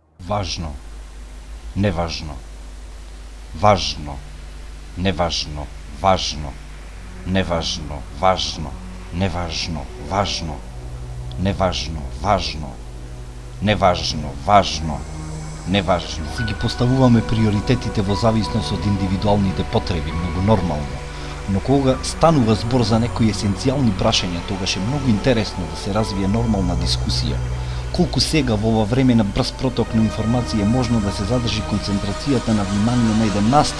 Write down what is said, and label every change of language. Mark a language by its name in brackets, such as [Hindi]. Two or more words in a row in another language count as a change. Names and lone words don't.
[Macedonian] Важно, неважно, важно, неважно, важно, неважно, важно, неважно, важно, неважно, важно, неважно, важно, неважно. Си ги поставуваме приоритетите во зависност од индивидуалните потреби, многу нормално. Но кога станува збор за некои есенцијални прашања, тогаш е многу интересно да се развие нормална дискусија. Колку сега во ова време на брз проток на информација е можно да се задржи концентрацијата на внимание на еден настан?